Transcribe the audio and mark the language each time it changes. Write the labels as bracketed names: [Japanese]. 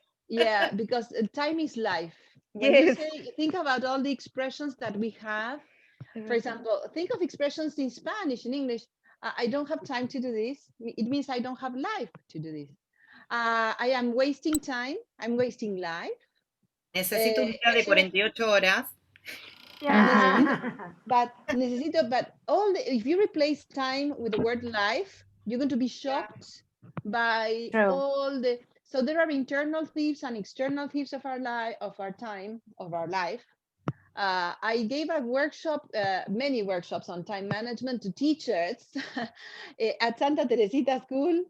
[English] Yes. Because time is life. When you think about all the expressions that we have. For example, think of expressions in Spanish, in English. I don't have time to do this. It means I don't have life to do this. I am wasting time. I'm wasting life. [Spanish] Necesito un día de 48 horas. [English] But if you replace time with the word life, you're going to be shocked by all the. So there are internal thieves and external thieves of our life, of our time, of our life. I gave a workshop, many workshops on time management to teachers at Santa Teresita School.